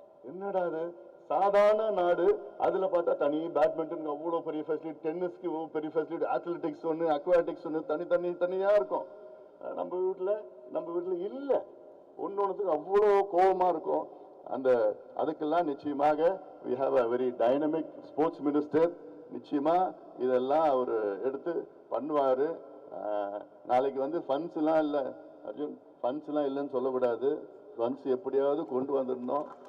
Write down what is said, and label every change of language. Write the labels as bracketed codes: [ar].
[ta] என்னடா அது சாதாரண நாடு, அதில் பார்த்தா தனி பேட்மிண்டனுக்கு அவ்வளோ பெரிய ஃபெசிலிட்டி, டென்னிஸ்க்கு இவ்வளோ பெரிய ஃபெசிலிட்டி, அத்லெட்டிக்ஸ் ஒன்று, அக்வாட்டிக்ஸ் ஒன்று, தனியாக இருக்கும். நம்ம வீட்டில் இல்லை, ஒன்றுத்துக்கு அவ்வளோ கோபமாக இருக்கும். அதுக்கெல்லாம் நிச்சயமாக [en] we have a very dynamic sports minister. [ta] நிச்சயமாக இதெல்லாம் அவர் எடுத்து பண்ணுவார். நாளைக்கு வந்து ஃபண்ட்ஸ்லாம் இல்லை அர்ஜுன், ஃபண்ட்ஸ்லாம் இல்லைன்னு சொல்லக்கூடாது, ஃபண்ட்ஸ் எப்படியாவது கொண்டு வந்துடணும்.